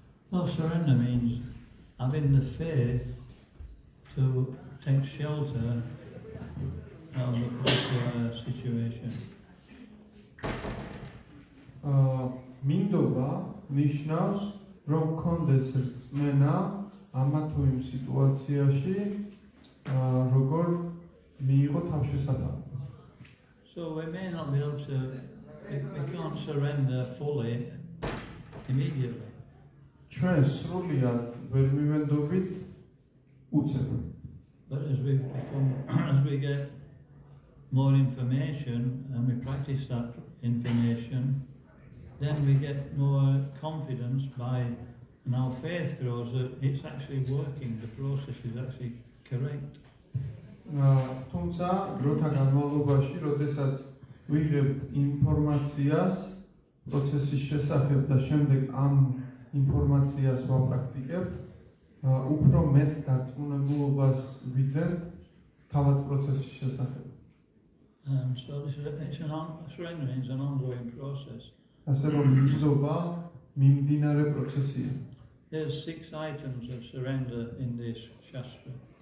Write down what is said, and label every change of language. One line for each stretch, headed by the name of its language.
English: Well, surrender means having the faith to take shelter out of the particular situation.
Georgian: მინდობა ნიშნავს რომ კონდეს რწმენა ამა თუ იმ სიტუაციაში როგორ მიიღო თავშესაფარი.
English: So we may not be able to, we can't surrender fully immediately.
Georgian: ჩვენ სრულიად ვერ მივენდობით უცებ.
English: But as we get more information and we practice that information, then we get more confidence and our faith grows that it's actually working, the process is actually correct.
Georgian: თუმცა დროთა განმავლობაში, როდესაც ვიღებთ ინფორმაციას პროცესის შესახებ და შემდეგ ამ ინფორმაციას ვაპრაქტიკებთ, უფრო მეტ დარწმუნებულობას ვიძენთ თავად პროცესის შესახებ.
English: So surrendering is an ongoing process.
Georgian: ასე რომ მინდობა მიმდინარე პროცესია.
English: There's 6 items of surrender in this Shastra.